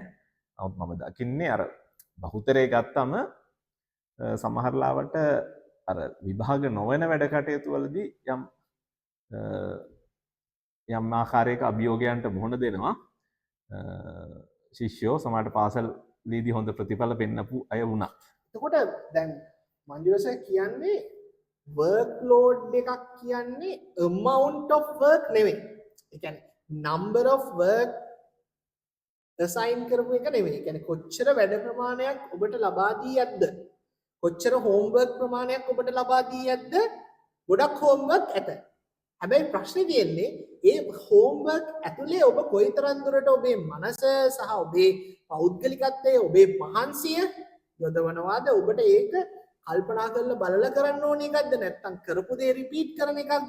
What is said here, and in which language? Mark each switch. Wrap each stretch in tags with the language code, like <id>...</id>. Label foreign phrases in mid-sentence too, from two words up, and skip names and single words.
<si>නමුත් මම දකින්නේ අර බහුතරය ගත්තම සමහර ලාවට අර විභාග නොවන වැඩ කටයුතු වලදී යම් ආකාරයක අභියෝගයන්ට මුහුණ දෙනවා ශිෂ්‍යෝ සමහරට පාසල්දීදී හොඳ ප්‍රතිඵල පෙන්නපු අය වුණා. එතකොට දැන් මංජුල සර් කියන්නේ</si> <en>work load</en> <si>එකක් කියන්නේ</si> <en>amount of work</en> <si>නෙවෙයි. ඒ කියන්නේ</si> <en>number of work assign</en> <si>කරපු එක නෙවෙයි. ඒ කියන්නේ කොච්චර වැඩ ප්‍රමාණයක් ඔබට ලබා දී ඇද්ද? කොච්චර homework ප්‍රමාණයක් ඔබට ලබා දී ඇද්ද? ගොඩක් homework ඇත. හැබැයි ප්‍රශ්නේ තියෙන්නේ ඒ homework ඇතුලේ ඔබ කොයිතරම් දුරට ඔබේ මනස සහ ඔබේ පෞද්ගලිකත්වය ඔබේ මහන්සිය යොදවනවාද ඔබට ඒක කල්පනා කරලා බලලා කරන්න ඕන එකක්ද නැත්නම් කරපු දේ රිපීට් කරන එකක්ද?</si>